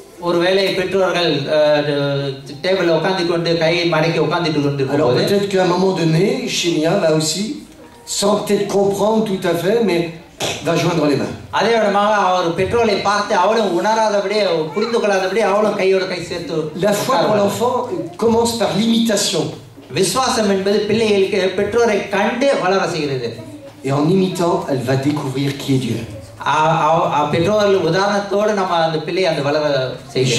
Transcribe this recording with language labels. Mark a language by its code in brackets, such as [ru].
[ta] ஒருவேளை பெற்றோர்கள் டேபிள்ல உட்கார்ந்து கொண்டு கையை மடக்கி உட்கார்ந்துட்டு கொண்டு [fr] Alors peut-être qu'à un moment donné, Shinia va aussi, sans peut-être comprendre tout à fait, mais va joindre les mains. [ta] அதே விதமாக அவர் பெற்றோரை பார்த்து அவளும் உணராதபடி புரிந்து கொள்ளாதபடி அவளும் கையோட கை சேர்த்து. [fr] La foi pour l'enfant commence par l'imitation. [ta] விசுவாசம் என்பது பிள்ளைகளுக்கு பெற்றோரை கண்டு வளர செய்கிறது. [fr] Et en imitant, elle va découvrir qui est Dieu. [ta] பெற்றோர்கள் உதாரணத்தோடு நம்ம அந்த பிள்ளையை அந்த வளர செய்கிறது.